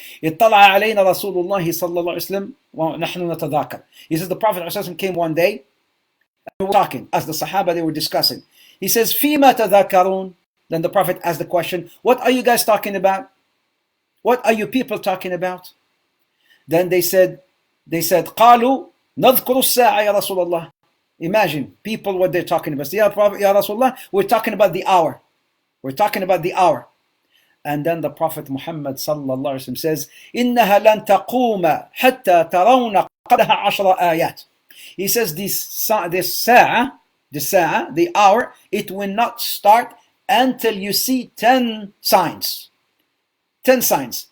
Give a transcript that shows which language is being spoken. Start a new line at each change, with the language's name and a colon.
Arabic: اطلع علينا رسول الله صلى الله عليه وسلم ونحن نتذاكر.
English: He says the Prophet came one day, and we were talking, as the Sahaba, they were discussing. He says,
Arabic: فيما تذاكرون.
English: Then the Prophet asked the question, what are you guys talking about? What are you people talking about? Then they said,
Arabic: قالوا نذكر الساعة يا رسول الله.
English: Imagine people what they're talking about. Ya Prophet, Ya Rasulullah, we're talking about the hour. We're talking about the hour. And then the Prophet Muhammad sallallahu alaihi wasallam says,
Arabic: إنها لن تقوم حتى ترون قبلها 10 آيات.
English: He says this sa'a, the hour, it will not start until you see 10 signs. 10 signs.